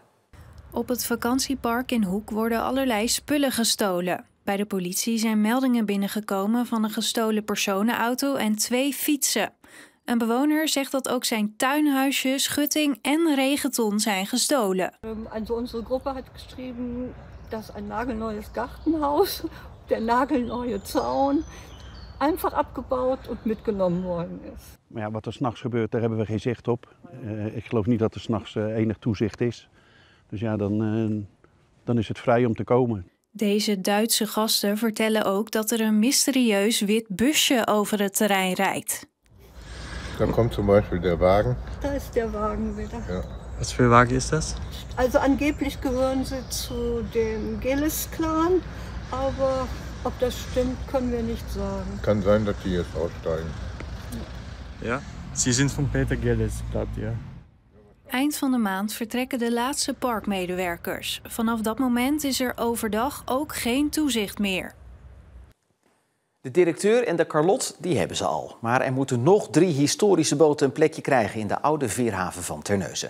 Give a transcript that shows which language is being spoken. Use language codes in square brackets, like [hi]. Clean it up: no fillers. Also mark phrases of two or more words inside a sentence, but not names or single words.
[nl] Op het vakantiepark in Hoek worden allerlei spullen gestolen. Bij de politie zijn meldingen binnengekomen van een gestolen personenauto en 2 fietsen. Een bewoner zegt dat ook zijn tuinhuisje, schutting en regenton zijn gestolen. [de] Also [nl] onze groep heeft geschreven dat een [de] nagelneues Gartenhaus, der nagelneue Zaun, einfach abgebaut en mitgenomen worden is. [nl] Maar ja, wat er 's nachts gebeurt, daar hebben we geen zicht op. Ik geloof niet dat er 's nachts enig toezicht is. Dus ja, dan is het vrij om te komen. Deze Duitse gasten vertellen ook dat er een mysterieus wit busje over het terrein rijdt. Dan komt [de] zum Beispiel der Wagen. Da ist der Wagen wieder. Ja. Was für ein Wagen ist das? Also angeblich gehören sie zu dem Gelis-Clan, aber ob das stimmt, können wir nicht sagen. Kann sein, dass die jetzt aussteigen. Ja, Sie sind von Peter Gelis, glaubt ihr? [nl] Eind van de maand vertrekken de laatste parkmedewerkers. Vanaf dat moment is er overdag ook geen toezicht meer. De directeur en de Carlot, die hebben ze al. Maar er moeten nog 3 historische boten een plekje krijgen in de oude veerhaven van Terneuzen.